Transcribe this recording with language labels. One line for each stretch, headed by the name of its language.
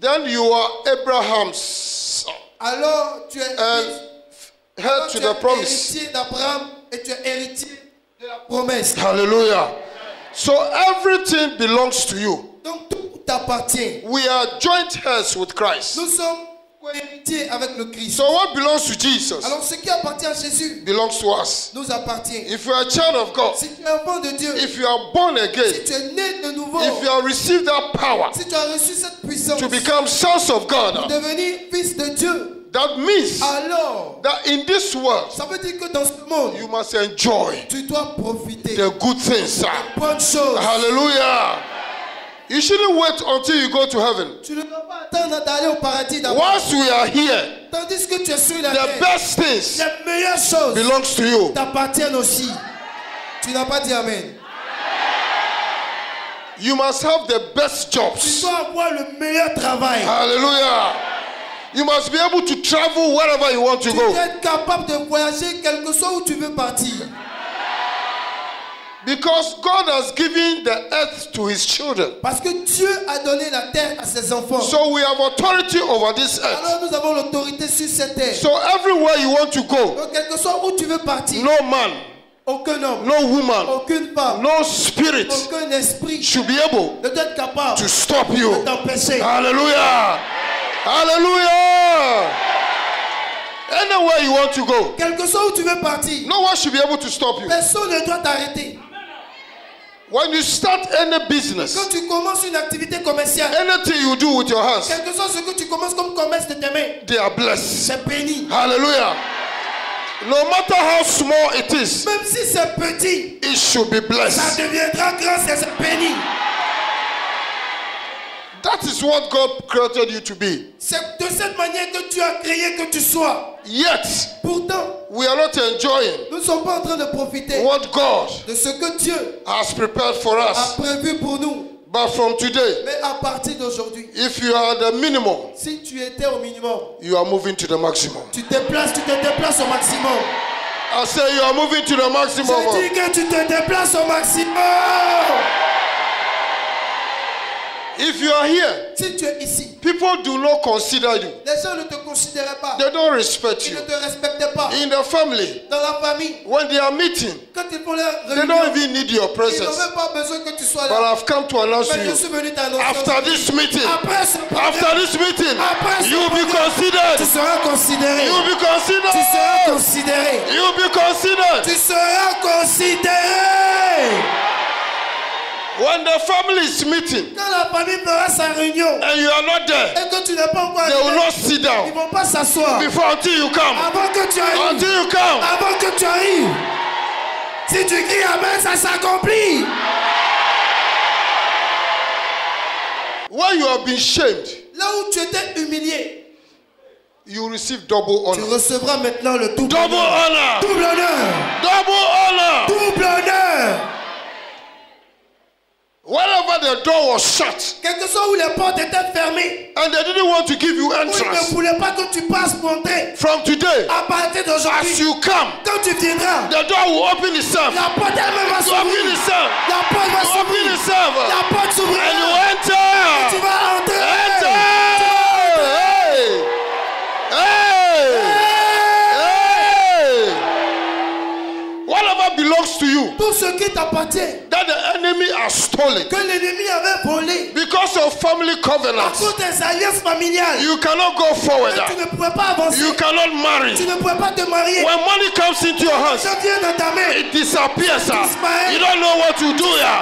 English: then you are Abraham's son,
French: alors tu es
English: and heir
French: alors
English: to
French: tu es
English: the promise.
French: héritier d'Abraham et tu es héritier de la promesse.
English: Hallelujah. So everything belongs to you.
French: Donc tout t'appartient.
English: We are joint heirs with Christ.
French: Nous sommes co-héritiers avec le Christ.
English: So what belongs to Jesus
French: Alors ce qui appartient à Jésus
English: belongs to us.
French: nous appartient.
English: If you are a child of God,
French: Si tu es enfant de Dieu,
English: if you are born
French: si
English: again,
French: tu es né de nouveau,
English: if you have received that power
French: si tu as reçu cette puissance
English: to become sons of
French: pour
English: God,
French: devenir fils de Dieu,
English: that means
French: alors
English: that in this world
French: ça veut dire que dans ce monde,
English: you must enjoy
French: tu dois profiter
English: the good things.
French: des bonnes choses.
English: Hallelujah. You shouldn't wait until you go to heaven.
French: Tu ne dois pas attendre d'aller au paradis d'abord.
English: Once we are here,
French: Tandis que tu es sur la
English: the
French: terre,
English: best things
French: les meilleures choses
English: belongs to you.
French: t'appartiennent aussi. Tu n'as pas dit amen.
English: You must have the best
French: Tu
English: jobs.
French: dois avoir le meilleur travail.
English: Hallelujah. You must be able to travel wherever you want to
French: Tu
English: go.
French: dois être capable de voyager quel que soit où tu veux partir.
English: Because God has given the earth to his children.
French: Parce que Dieu a donné la terre à ses enfants.
English: So we have authority over this earth.
French: Alors nous avons l'autorité sur cette terre.
English: So everywhere you want to go,
French: Donc quel que soit où tu veux partir,
English: no man,
French: aucun homme,
English: no woman,
French: aucune femme,
English: no spirit
French: aucun esprit
English: should be able
French: ne doit être capable
English: to stop
French: de
English: you.
French: t'empêcher.
English: Hallelujah. Hallelujah. Anywhere you want to go,
French: Quel que soit où tu veux partir,
English: no one should be able to stop you.
French: personne ne doit t'arrêter.
English: When you start any business,
French: Quand tu commences une activité commerciale,
English: anything you do with your hands,
French: quel que soit ce que tu commences comme commerce de tes mains,
English: they are blessed.
French: c'est béni.
English: Hallelujah. No matter how small it is,
French: Même si c'est petit,
English: it should be
French: ça
English: blessed.
French: deviendra grand, c'est béni.
English: That is what God created you to be.
French: C'est de cette manière que tu as créé que tu sois.
English: Yet,
French: Pourtant,
English: we are not enjoying
French: nous ne sommes pas en train de profiter
English: what God
French: de ce que Dieu
English: has prepared for
French: a
English: us.
French: prévu pour nous.
English: But from today,
French: Mais à partir d'aujourd'hui,
English: if you are the minimum,
French: si tu étais au minimum,
English: you are moving to the maximum.
French: tu te déplaces au maximum.
English: I say you are moving to the maximum.
French: Je dis que tu te déplaces au maximum.
English: If you are here,
French: Si tu es ici,
English: people do not consider you.
French: les gens ne te considèrent pas.
English: They don't respect
French: Ils
English: you.
French: ne te respectent pas.
English: In the family,
French: Dans la famille,
English: when they are meeting,
French: quand ils font leur
English: they
French: réunion,
English: don't even need your
French: ils n'ont
English: presence.
French: même pas besoin que tu sois
English: But
French: là.
English: I've come to announce to
French: Mais je
English: you,
French: suis venu t'annoncer.
English: after this meeting,
French: Après ce
English: after
French: programme,
English: this meeting,
French: Après ce
English: you will be
French: programme, tu
English: considered.
French: seras considéré.
English: You will be
French: Tu seras
English: considered.
French: considéré.
English: You will be considered.
French: Tu seras considéré.
English: When the family is meeting
French: Quand la famille fera sa réunion
English: and you are not there,
French: et que tu n'es pas encore
English: they will
French: arrivé,
English: not sit
French: ils
English: down
French: ne vont pas s'asseoir
English: before until you come.
French: avant que tu arrives.
English: Until you come.
French: Avant que tu arrives. Si tu cries Amen, ça s'accomplit.
English: When you have been shamed,
French: Là où tu étais humilié,
English: you will receive double
French: tu
English: honor.
French: recevras maintenant le double
English: Double
French: honneur.
English: honor.
French: Double honneur.
English: Double honor.
French: Double honneur.
English: Wherever the door was shut
French: Quel que soit où les portes étaient fermées,
English: and they didn't want to give you
French: où ils ne
English: entrance,
French: voulaient pas que tu passes monter,
English: from today,
French: à partir
English: as
French: d'aujourd'hui,
English: you come,
French: quand tu viendras,
English: the door will open itself.
French: la porte elle-même va
English: It will open
French: s'ouvrir.
English: itself.
French: La porte va
English: It will open
French: s'ouvrir.
English: itself.
French: La porte
English: And you
French: s'ouvrira. Tu
English: enter.
French: vas entrer.
English: Enter. Hey. Hey. Hey. Whatever belongs to you
French: Tout ce qui t'appartient,
English: that the enemy has stolen
French: que l'ennemi avait volé,
English: because of family
French: à
English: covenants,
French: cause des alliances familiales,
English: you cannot go forward.
French: tu ne pouvais pas avancer.
English: You cannot marry.
French: Tu ne pouvais pas te marier.
English: When money comes into your hands,
French: Ça vient dans ta main.
English: it disappears.
French: disparaît.
English: You don't know what to do here.